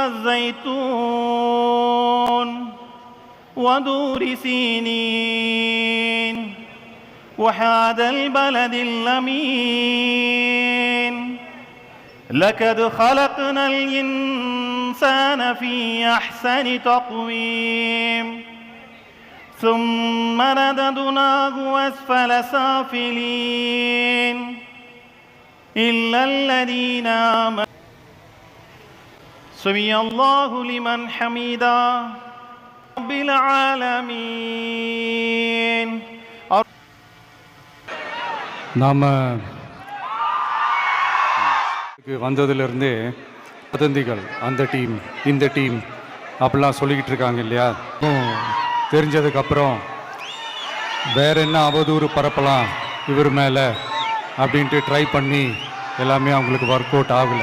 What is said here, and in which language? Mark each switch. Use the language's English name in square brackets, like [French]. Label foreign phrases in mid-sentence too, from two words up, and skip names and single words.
[Arabic] والزيتون ودور سينين وهذا البلد الأمين لقد خلقنا الإنسان في أحسن تقويم ثم رددناه أسفل سافلين إلا الذين آمنوا. سمع الله لمن حمده رب العالمين. [Tamil] நாம் வந்ததுலேருந்தே வதந்திகள் அந்த டீம் இந்த டீம் அப்படிலாம் சொல்லிக்கிட்டு இருக்காங்க இல்லையா. தெரிஞ்சதுக்கப்புறம் வேற என்ன அவதூறு பரப்பலாம் இவர் மேலே அப்படின்ட்டு ட்ரை பண்ணி எல்லாமே அவங்களுக்கு [English] work out [Tamil] ஆகலை.